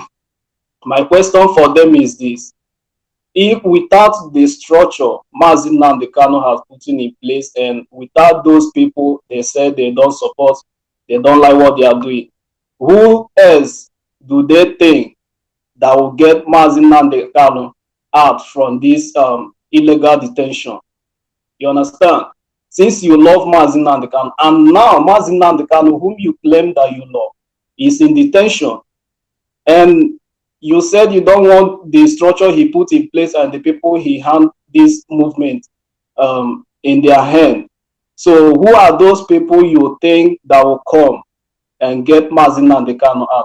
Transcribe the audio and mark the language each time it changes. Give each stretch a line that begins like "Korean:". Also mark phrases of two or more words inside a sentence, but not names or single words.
English: My question for them is this: if without the structure Mazi Nnamdi Kanu has put in place, and without those people they said they don't support, they don't like what they are doing, who else do they think that will get Mazi Nnamdi Kanu out from this illegal detention? You understand? Since you love Mazi Nnamdi Kanu, and now Mazi Nnamdi Kanu, whom you claim that you love, is in detention, and you said you don't want the structure he put in place and the people he hand this movement in their hand. So who are those people you think that will come and get Mazi Nnamdi Kanu out?